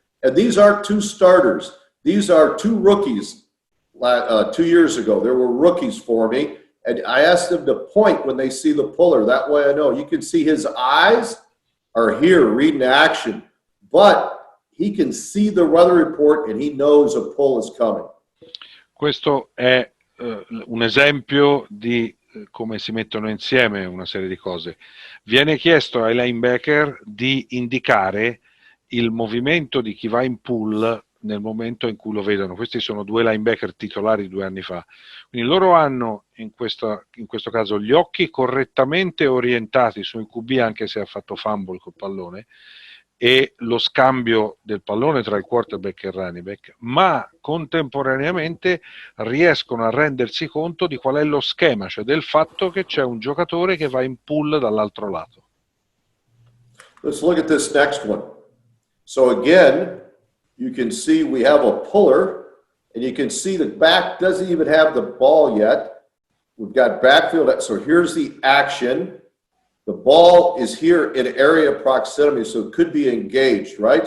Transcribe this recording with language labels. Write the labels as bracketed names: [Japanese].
[English] And these aren't two starters. These are two rookies 2 years ago. There were rookies for me. And I asked them to point when they see the puller. That way I know. You can see his eyes are here reading action. But he can see the weather report and he knows a pull is coming. [Italian] Questo è un esempio di come si mettono insieme una serie di cose. Viene chiesto ai linebacker di indicare il movimento di chi va in pull nel momento in cui lo vedono. Questi sono due linebacker titolari 2 anni fa. Quindi loro hanno in questo caso gli occhi correttamente orientati sul QB anche se ha fatto fumble col pallone e lo scambio del pallone tra il quarterback e il running back, ma contemporaneamente riescono a rendersi conto di qual è lo schema, cioè del fatto che c'è un giocatore che va in pull dall'altro lato. [English] Let's look at this next one. So again, you can see we have a puller, and you can see the back doesn't even have the ball yet. We've got backfield, so here's the action. The ball is here in area proximity, so it could be engaged, right?